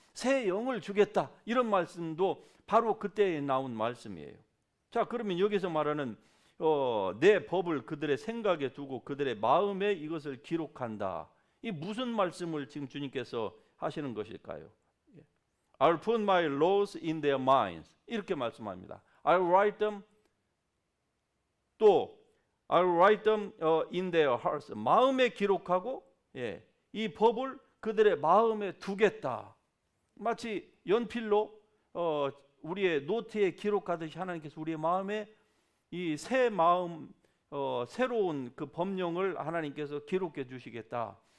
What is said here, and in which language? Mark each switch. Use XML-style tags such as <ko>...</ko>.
<ko>새 영을 주겠다. 이런 말씀도 바로 그때에 나온 말씀이에요. 자, 그러면 여기서 말하는 내 법을 그들의 생각에 두고 그들의 마음에 이것을 기록한다. 이 무슨 말씀을 지금 주님께서 하시는 것일까요?</ko> <en>I'll put my laws in their minds.</en> <ko>이렇게 말씀합니다.</ko> <en>I'll write them 또 I'll write them in their hearts.</en> <ko>마음에 기록하고 이 법을 그들의 마음에 두겠다. 마치 연필로 우리의 노트에 기록하듯이 하나님께서 우리의 마음에 이 새 마음 새로운 그 법령을 하나님께서 기록해 주시겠다.</ko>